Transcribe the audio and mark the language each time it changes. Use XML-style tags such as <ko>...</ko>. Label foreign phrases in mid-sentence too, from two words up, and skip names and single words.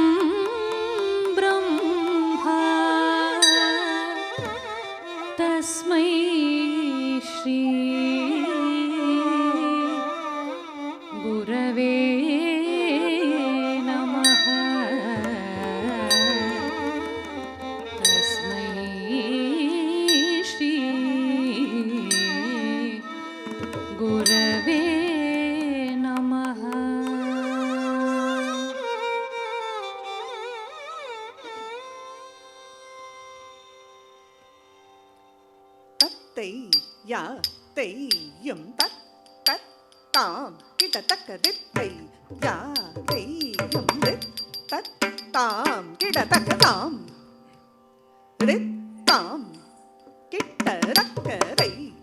<sa>ब्रह्मा तस्मै श्री गुरवे नमः तस्मै श्री गुरवे नमः. தத்தை யா தை யம் தத் தத் தாம் கிட தக்க தித்தை யா தை யம் ரித் தத் தாம் கிட தக்க தாம் ரித் தாம் கிட்ட ரக்க ரை</sa>